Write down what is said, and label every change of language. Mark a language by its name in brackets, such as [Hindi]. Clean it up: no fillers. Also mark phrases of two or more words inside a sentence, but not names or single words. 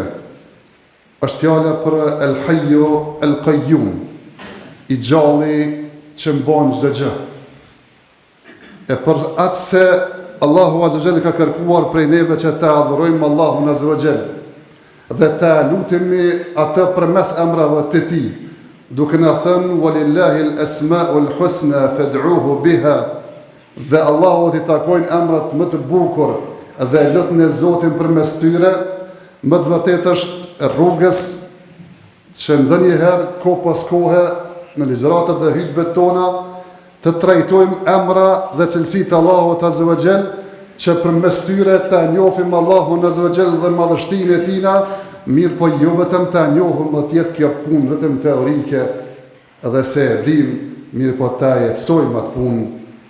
[Albanian] Është fjala për El Hayyu El Qayyum, I gjalli që mban çdo gjë. E për atë se Allahu [Arabic] عز وجل [Albanian] ka kërkuar prej neve që ta adhurojmë Allahun [Arabic] عز وجل [Albanian] dhe ta lutemi atë përmes emrave të Tij, duke na thënë [Arabic] ولله الأسماء الحسنى فادعوه بها, [Albanian] dhe Allahut I takojnë emrat më të bukur dhe lutni e Zotin përmes tyre. Më të vërtetë është rrugës që ndonjëherë kohë pas kohe në ligjëratat dhe hutbet tona të trajtojmë emra dhe cilësitë Allahut [Arabic] عز وجل, [Albanian] që përmes tyre ta njohim Allahun [Arabic] عز وجل [Albanian] dhe madhështinë e Tij, mirë po jo vetëm ta njohim, do të jetë kjo punë vetëm teorike, edhe se e dim, mirë po ta jetësojmë atë punë